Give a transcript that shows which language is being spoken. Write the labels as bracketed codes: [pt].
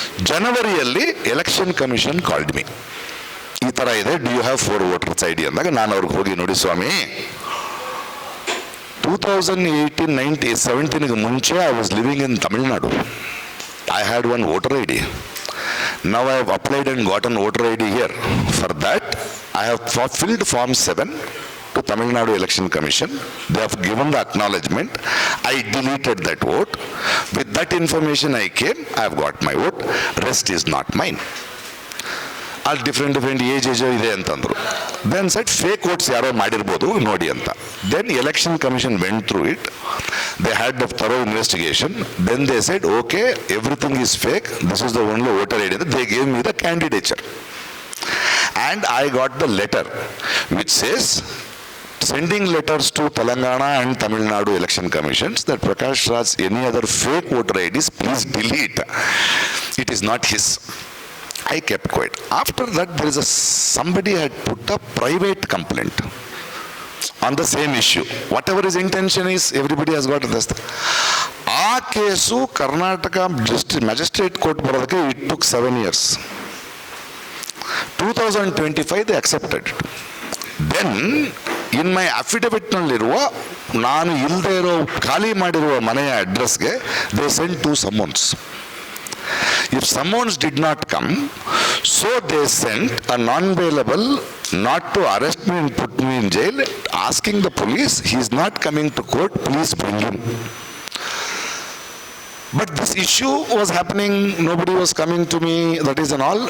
[kn] ಜನವರಿಯಲ್ಲಿ election commission called me. ಈ ಥರ ಇದೆ, [en] do you have 4 voters ID [kn] ಅಂದಾಗ ನಾನು ಅವ್ರಿಗೆ ಹೋಗಿ, ನೋಡಿ ಸ್ವಾಮಿ, 2018-17 ಮುಂಚೆ [en] I was living in Tamil Nadu. I had 1 voter ID. Now I have applied and gotten voter ID here. For that, I have filled Form 7 to Tamil Nadu Election Commission. They have given the acknowledgement. I deleted that vote. With that information I came, I have got my vote. Rest is not mine. All different [kn] age ಇದೆ ಅಂತಂದ್ರು. [en] Then said fake votes [kn] ಯಾರೋ ಮಾಡಿರ್ಬೋದು ನೋಡಿ ಅಂತ. [en] Then election commission went through it. They had a thorough investigation. Then they said, okay, everything is fake. This is the only voter ID. They gave me the candidature. And I got the letter which says, sending letters to Telangana and Tamil Nadu election commissions that Prakash Raj, any other fake voter IDs, please delete. It is not his. I kept quiet. After that, there is somebody had put a private complaint on the same issue. Whatever his intention is, everybody has got this. [kn] ಆ case Karnataka magistrate court ಬರೋದಕ್ಕೆ [en] it took 7 years. 2025 they accepted it. Then in my affidavit [kn] ನಲ್ಲಿರುವ ನಾನು ಇಲ್ಲದೆ ಇರೋ ಖಾಲಿ ಮಾಡಿರುವ ಮನೆಯ ಅಡ್ರೆಸ್ಗೆ [en] they sent 2 summons. If summons did not come, so they sent a non-bailable, not to arrest me and put me in jail, asking the police, he is not coming to court, please bring him. But this issue was happening, nobody was coming to me, that is and all.